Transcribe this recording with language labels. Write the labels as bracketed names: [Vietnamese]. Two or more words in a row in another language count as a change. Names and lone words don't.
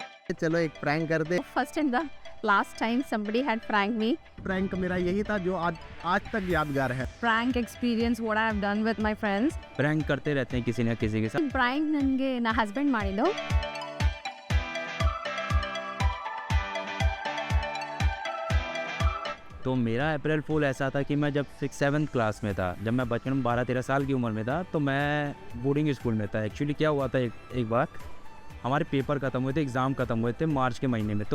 [Hindi] चलो एक प्रैंक कर दे। [English] First and the last time somebody had pranked me. [Hindi] प्रैंक मेरा यही था जो आज तक यादगार है। [English] Prank experience what I have done with my friends. [Hindi] प्रैंक करते रहते हैं किसी न किसी के साथ। [Kannada] Prank ನನಗೆ ನಾ ಹಸ್ಬೆಂಡ್ ಮಾಡಿದ್ದು. [Hindi] तो मेरा [English] April Fool [Hindi] ऐसा था कि मैं जब 6-7 क्लास में था, जब मैं बचपन में 12-13 साल की उम्र में था, तो मैं [English] boarding school [Hindi] में था। एक्चुअली क्या हुआ था, एक बार हमारे पेपर ख़त्म हुए थे, एग्ज़ाम ख़त्म हुए थे मार्च के महीने में।